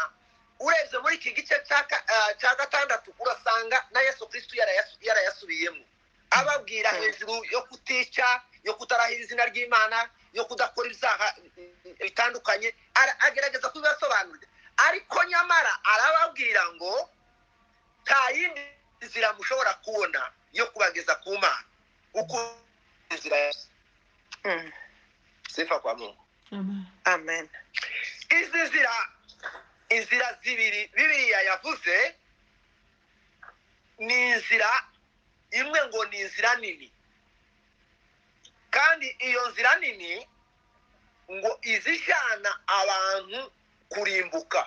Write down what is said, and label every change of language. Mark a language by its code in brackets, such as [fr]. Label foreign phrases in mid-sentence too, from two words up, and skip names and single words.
[rw] Urebye muri iki gice cya 6 urasanga na Yesu Kristo yarayasubiyemo, ababwira hejuru yo kutica, yo kutarahira izina ry'Imana, yo kudakora ibyaha bitandukanye. Agerageza kubibasobanurira, ariko nyamara arababwira ngo nta yindi nzira mushobora kubona yo kubageza ku Mana uko inzira [sw] sifa kwa Mungu. [rw] Amen. Izi inzira zibiri Bibiliya yavuze, ni inzira imwe ngo ni inzira nini, kandi iyo nzira nini ngo izijana abantu kurimbuka.